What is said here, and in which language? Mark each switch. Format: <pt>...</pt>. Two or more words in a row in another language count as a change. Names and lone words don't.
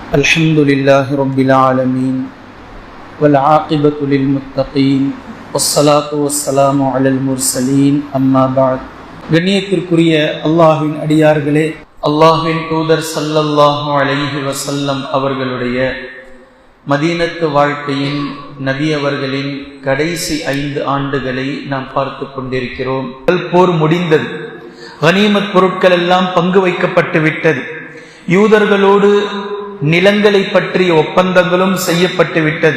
<ar>الحمد لله رب العالمين والعاقبة للمتقين والصلاة والسلام على المرسلين أما بعد.</ar> <ta>கண்ணியத்திற்குரிய அல்லாஹ்வின் அடியார்களே, அல்லாஹ்வின் தூதர்</ta> <ar>صلى الله عليه وسلم</ar> <ta>அவர்களுடைய மதீனத்து வாழ்க்கையின் நபி அவர்களின் கடைசி 5 ஆண்டுகளை நாம் பார்த்து கொண்டிருக்கிறோம். போர் முடிந்தது, கனிமத் பொருட்கள் எல்லாம் பங்கு வைக்கப்பட்டு விட்டது, யூதர்களோடு நிலங்களை பற்றிய ஒப்பந்தங்களும் செய்யப்பட்டு விட்டது.</ta>